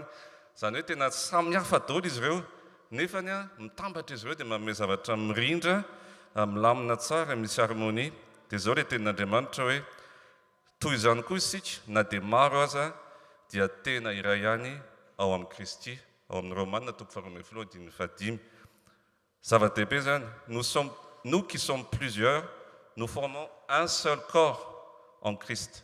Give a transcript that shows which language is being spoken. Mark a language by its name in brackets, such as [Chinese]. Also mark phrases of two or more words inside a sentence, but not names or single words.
[Malagasy] zany hoe tena samy hafa daholo izy ireo nefany mitambatra izy ireo dia manome zavatra mirindra milamina tsara misy harmonie dia zao ilay tenin'Andriamanitra hoe toy izany koa isika na dia maro aza dia tena iray ihany ao amin'ny Kristy ao amin'ny Romanina 12:15 zava-dehibe zany [French] nous qui sommes plusieurs nous formons un seul corps en Christ.